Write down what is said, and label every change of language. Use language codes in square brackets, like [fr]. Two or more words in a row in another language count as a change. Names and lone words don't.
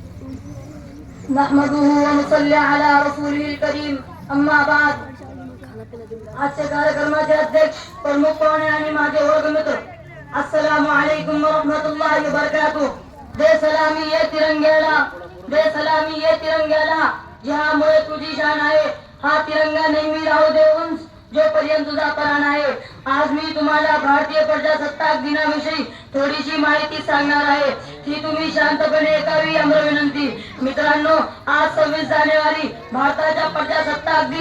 [ar] نحمده ونصلي على رسوله الكريم أما بعد. [mr] आजच्या कार्यक्रमाचे अध्यक्ष प्रमुख पाहुणे आणि माझे वर्गमित्र [ar] السلام عليكم ورحمة الله وبركاته. [mr] दे सलामी ये तिरंग्याला, दे सलामी ये तिरंग्याला, ज्यामुळे तुझी शान आहे। हा तिरंगा नेहमी राहू दे उंच जोपर्यंत तुझा प्राण आहे। आज मी तुम्हाला भारतीय प्रजासत्ताक दिनाविषयी थोडीशी माहिती सांगणार आहे, ती तुम्ही शांतपणे ऐकावी अमर विनंती। मित्रांनो, आज 26 जानेवारी भारताचा प्रजासत्ताक दिन।